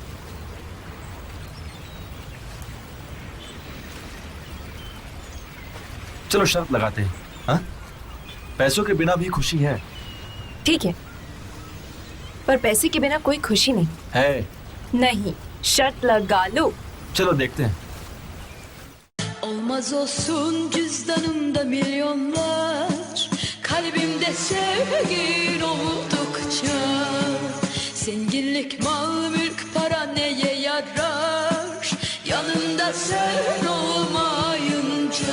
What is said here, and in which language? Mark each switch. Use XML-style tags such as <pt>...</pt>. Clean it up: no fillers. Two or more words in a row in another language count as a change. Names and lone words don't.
<hi>चलो शर्त लगाते हैं। हाँ, पैसों के बिना भी खुशी है। ठीक है, पर पैसे के बिना कोई खुशी नहीं है। नहीं, शर्त lगा लो। चलो देखते हैं।</hi> <tr>Olmaz olsun cüzdanımda milyonlar, kalbimde sevgin oldukça. Zenginlik, mal, mülk, para neye yarar, yanında sen olmayınca.</tr>